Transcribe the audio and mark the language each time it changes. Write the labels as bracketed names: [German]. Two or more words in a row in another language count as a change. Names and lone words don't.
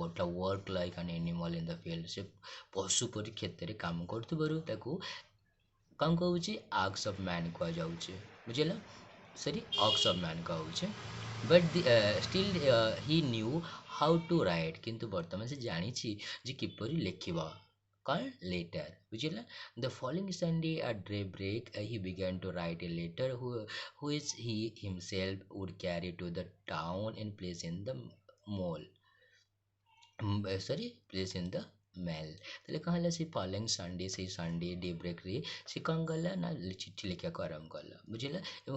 [English] କରୁଥିଲା work like an animal in the field [Odia] ସେ ପଶୁ ପରି କ୍ଷେତରେ କାମ କରୁଥିବାରୁ ତାକୁ କ'ଣ କହୁଛି [English] ox of man [Odia] କୁହାଯାଉଛି ବୁଝିଲ [English] sorry ox of man କହୁଛେ but still he knew how to write [Odia] କିନ୍ତୁ ବର୍ତ୍ତମାନ ସେ ଜାଣିଛି ଯେ କିପରି ଲେଖିବ କ'ଣ ଲେଟର୍ ବୁଝିଲା [English] the following Sunday at daybreak he began to write a letter which he himself would carry to the town and place in the mall place in the mail [Odia] ତାହେଲେ କ'ଣ ହେଲା ସେ [English] following Sunday [Odia] ସେଇ [English] Sunday daybreak [Odia] ସେ କ'ଣ କଲା ନା ଚିଠି ଲେଖିବାକୁ ଆରମ୍ଭ କଲା ବୁଝିଲା ଏବଂ